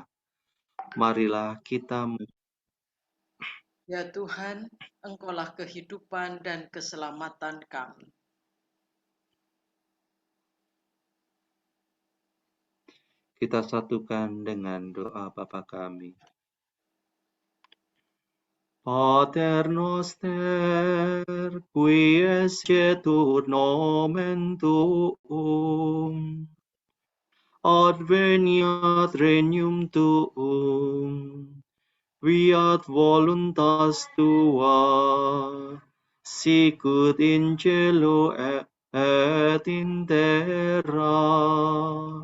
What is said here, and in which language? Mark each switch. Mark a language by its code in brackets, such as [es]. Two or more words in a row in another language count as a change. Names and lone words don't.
[id] Marilah kita Ya Tuhan, Engkaulah kehidupan dan keselamatan kami. satukan dengan doa Bapa kami. [la] Pater noster, qui escetur nomen tuum, adveniat regnum tuum, fiat voluntas tua, sicut in cielo et in terra.